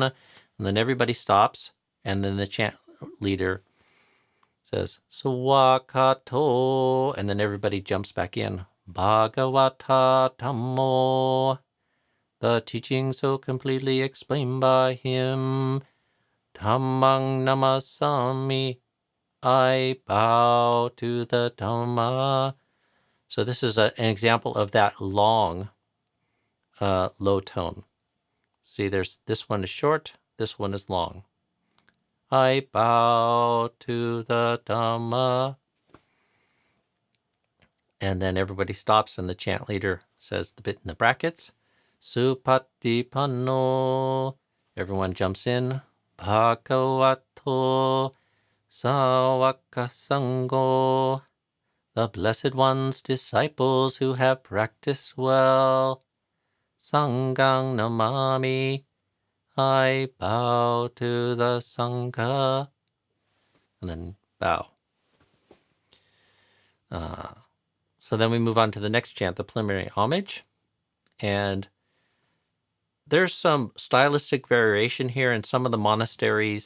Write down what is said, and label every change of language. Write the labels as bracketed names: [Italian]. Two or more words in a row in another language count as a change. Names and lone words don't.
[English] And then everybody stops, and then the chant leader says, Swakato, and then everybody jumps back in. [Pali] Bhagavata Dhammo. [English] The teaching so completely explained by him. [Pali] Dhammang namasami. [English] I bow to the Dhamma. So this is an example of that long, low tone. See, this one is short, this one is long. I bow to the Dhamma. And then everybody stops and the chant leader says the bit in the brackets. Supatipanno. Everyone jumps in. [Pali] Bhagavato Sawaka Sangho. [English] the Blessed One's disciples who have practiced well. [Pali] Sanghang namami, [English] I bow to the Sangha. And then bow. So then we move on to the next chant, the preliminary homage. And there's some stylistic variation here in some of the monasteries.